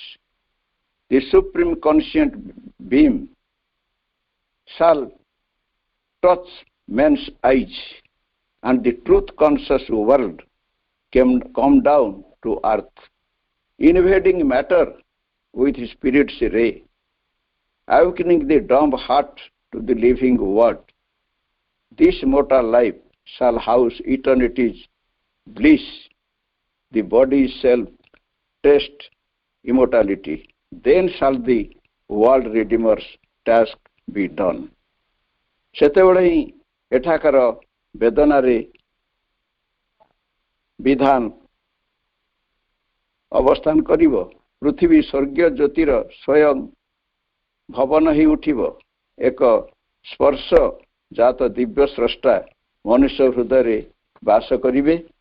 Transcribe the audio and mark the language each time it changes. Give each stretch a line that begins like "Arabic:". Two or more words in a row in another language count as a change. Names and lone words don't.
English: The supreme conscient beam shall touch men's eyes, and the truth-conscious world come down to earth, invading matter with spirit's ray, awakening the dumb heart to the living word. This mortal life shall house eternity's bliss. The body shall taste immortality. Then shall the world redeemer's task be done.
Odia: ସେତେବେଳେ ହିଁ ଏଠାକାର ବେଦନାରେ ବିଧାନ ଅବସ୍ଥାନ କରିବ। ପୃଥିବୀ ସ୍ୱର୍ଗୀୟ ଜ୍ୟୋତିର ସ୍ୱୟଂ ଭବନ ହେଇ ଉଠିବ। ଏକ ସ୍ପର୍ଶ ଜାତ ଦିବ୍ୟ ସ୍ରଷ୍ଟା ମନୁଷ୍ୟ ହୃଦୟରେ ବାସ କରିବେ।